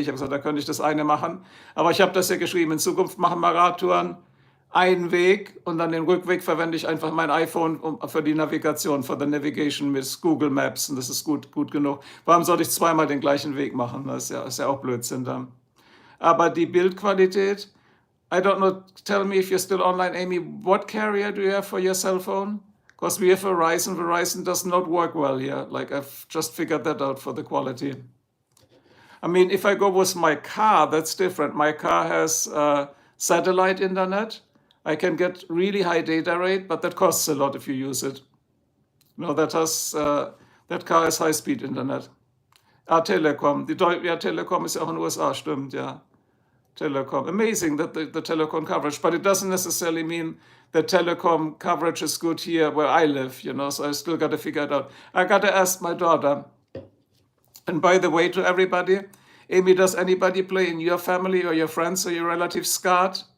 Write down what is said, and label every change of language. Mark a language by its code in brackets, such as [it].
[de] Ich habe gesagt, da könnte ich das eine machen. Aber ich habe das ja geschrieben, in Zukunft machen wir Radtouren, einen Weg und dann den Rückweg verwende ich einfach mein iPhone für die Navigation, für die Navigation mit Google Maps und das ist gut genug. Warum soll ich zweimal den gleichen Weg machen? Das ist ja auch Blödsinn dann. Aber die Bildqualität, [en] I don't know, tell me if you're still online, Amy, what carrier do you have for your cell phone? Because we have Verizon. Verizon does not work well here. Like I've just figured that out for the quality. I mean, if I go with my car, that's different. My car has satellite internet. I can get really high data rate, but that costs a lot if you use it. No, that car has high-speed Internet. [de] Telekom, ja, Telekom ist ja auch in den USA, stimmt, ja. [en] telecom. Amazing that the telecom coverage, but it doesn't necessarily mean that telecom coverage is good here where I live, so I still got to figure it out. I got to ask my daughter. And by the way, to everybody, Amy, does anybody play in your family or your friends or your relatives skat?